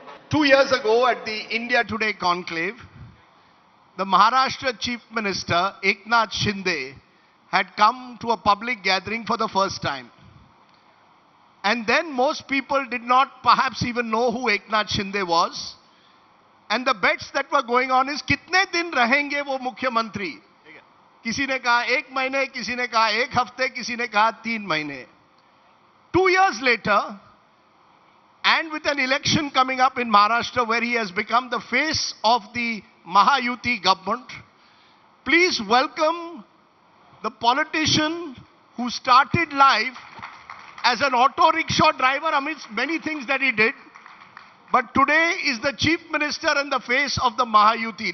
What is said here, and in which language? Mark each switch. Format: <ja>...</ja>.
<en>2 years ago at the India Today conclave, the Maharashtra Chief Minister Eknath Shinde had come to a public gathering for the first time. And then most people did not perhaps even know who Eknath Shinde was. And the bets that were going on is</en> <hi>कितने दिन रहेंगे वो मुख्यमंत्री. किसी ने कहा 1 महीने, किसी ने कहा 1 हफ्ते, किसी ने कहा 3 महीने.</hi> <en>2 years later, and with an election coming up in Maharashtra where he has become the face of the Mahayuti government, please welcome the politician who started life as an auto rickshaw driver amidst many things that he did, but today is the Chief Minister and the face of the Mahayuti.</en>